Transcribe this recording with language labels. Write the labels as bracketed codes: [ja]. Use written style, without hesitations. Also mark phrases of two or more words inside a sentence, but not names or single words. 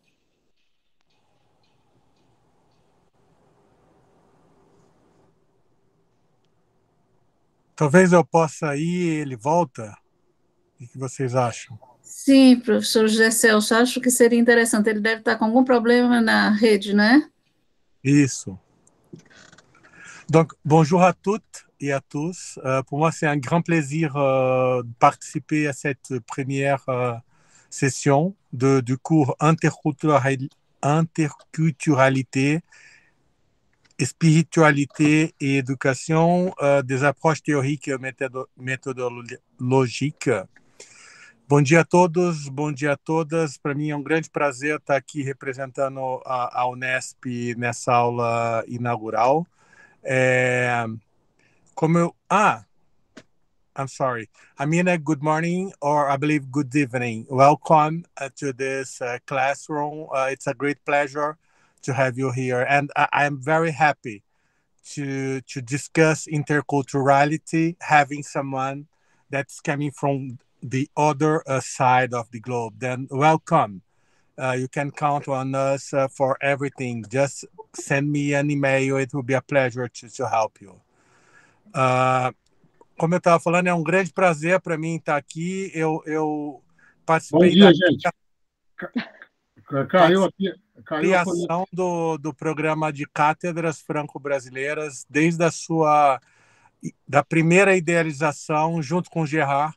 [pt] Talvez eu possa ir e ele volta. O que vocês acham? Sim, professor José Celso, acho que seria interessante. Ele deve estar com algum problema na rede, né? Isso. [fr] Donc, bonjour à toutes et à tous. Pour moi, c'est un grand plaisir de participer à cette première session du cours interculturalité, spiritualité et éducation, des approches théoriques et méthodologiques. [pt] Bom dia a todos, bom dia a todas. Para mim é um grande prazer estar aqui representando a Unesp nessa aula inaugural. [en] I'm sorry. Amina, good morning, or I believe good evening. Welcome to this classroom. It's a great pleasure to have you here. And I'm very happy to discuss interculturality, having someone that's coming from the other side of the globe. Then welcome. You can count on us for everything. Just send me an email. It will be a pleasure to help you. [pt] Como eu estava falando, é um grande prazer para mim estar aqui. Eu participei Bom dia, da gente. Caiu a criação do programa de cátedras franco-brasileiras desde da primeira idealização junto com o Gerard.